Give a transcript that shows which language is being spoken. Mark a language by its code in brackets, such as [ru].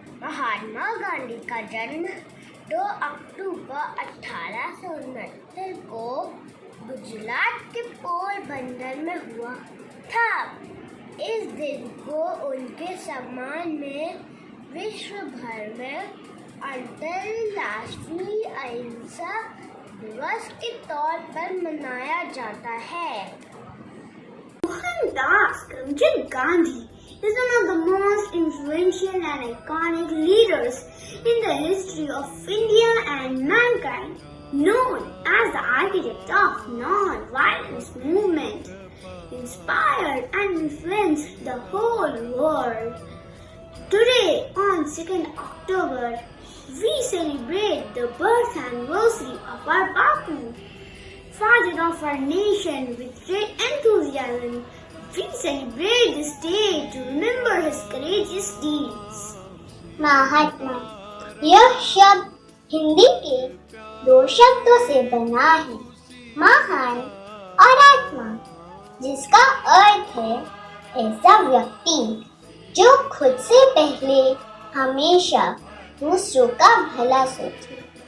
[hi] महात्मा गांधी का जन्म 2 अक्टूबर 1869 को गुजरात के पोरबंदर में हुआ था। इस दिन को उनके सम्मान में विश्व भर में अंतर्राष्ट्रीय अहिंसा दिवस के तौर पर मनाया जाता है। [en] Mohandas Karamchand Gandhi is one of the most influential and iconic leaders in the history of India and mankind, known as the architect of non-violence movement, inspired and influenced the whole world. Today, on 2nd October, we celebrate the birth anniversary of our Bapu, father of our nation. With great enthusiasm, we celebrate this day to remember his courageous deeds. [hi] महात्मा यह शब्द हिंदी के 2 शब्दों से बना है, महान और आत्मा, जिसका अर्थ है ऐसा व्यक्ति जो खुद से पहले हमेशा दूसरों का भला सोचे।